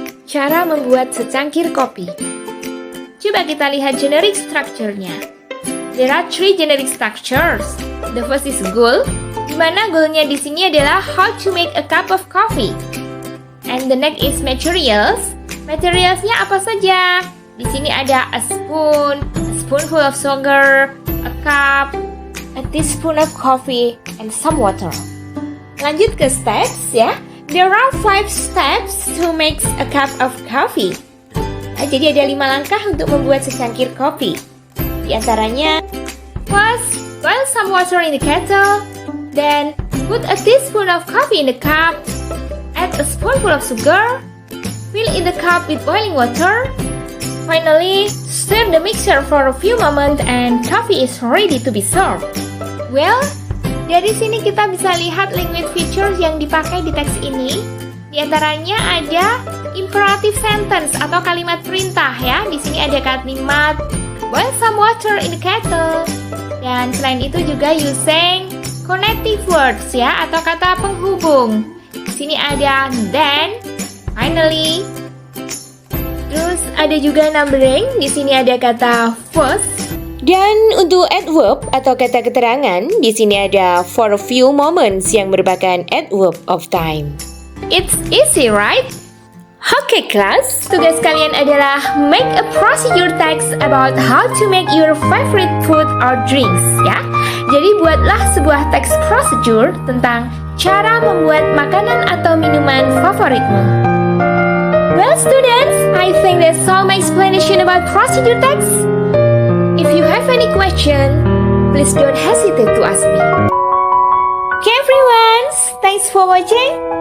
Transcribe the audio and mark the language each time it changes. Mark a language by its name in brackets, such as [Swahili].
[Indonesian] Cara membuat secangkir kopi. Coba kita lihat generic structure-nya. [English] There are three generic structures. The first is goal, [Indonesian] di mana goalnya di sini adalah [English] how to make a cup of coffee. And the next is materials. [Indonesian] Materialsnya apa saja? Di sini ada [English] a spoonful of sugar, a cup, a teaspoon of coffee, and some water. [Indonesian] Lanjut ke steps, ya. [English] There are 5 steps to make a cup of coffee. [Indonesian] Nah, jadi ada 5 langkah untuk membuat secangkir kopi. Di antaranya, [English] first, boil some water in the kettle. Then, put a teaspoon of coffee in the cup. Add a spoonful of sugar. Fill in the cup with boiling water. Finally, stir the mixture for a few moments and coffee is ready to be served. [Indonesian] Well, dari sini kita bisa lihat language features yang dipakai di teks ini. Di antaranya ada imperative sentence atau kalimat perintah, ya. Di sini ada kalimat [English] boil some water in the kettle. [Indonesian] Dan selain itu juga [English] using connective words, [Indonesian] ya, atau kata penghubung. Di sini ada then, finally. Terus ada juga numbering. Di sini ada kata first, Dan untuk adverb atau kata keterangan, di sini ada [English] for a few moments [Indonesian] yang merupakan adverb of time. [English] It's easy, right? [Indonesian] Oke, kelas. Tugas kalian adalah [English] make a procedure text about how to make your favorite food or drinks, ya. [Indonesian] Jadi buatlah sebuah teks procedure tentang cara membuat makanan atau minuman favoritmu. [English] Well, students, I think that's all my explanation about procedure text. If you have any question, please don't hesitate to ask me. Okay, everyone, thanks for watching.